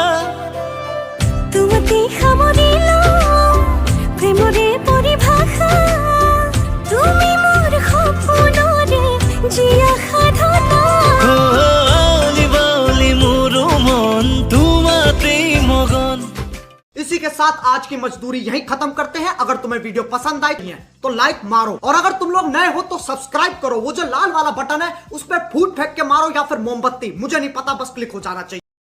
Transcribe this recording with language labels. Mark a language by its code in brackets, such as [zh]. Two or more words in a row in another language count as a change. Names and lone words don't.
[as] তোমাতে সামৰিলো প্ৰেমৰে পৰিভাষা তুমি মোৰ সপোনৰে জীয়া সাধনা লিবালি মোৰ মন তোমাতেই মগন। [hi] इसी के साथ आज की मजदूरी यहीं खत्म करते हैं। अगर तुम्हें वीडियो पसंद आई है तो लाइक मारो, और अगर तुम लोग नए हो तो सब्सक्राइब करो। वो जो लाल वाला बटन है उस पर फूट फेंक के मारो या फिर मोमबत्ती, मुझे नहीं पता, बस क्लिक हो जाना चाहिए।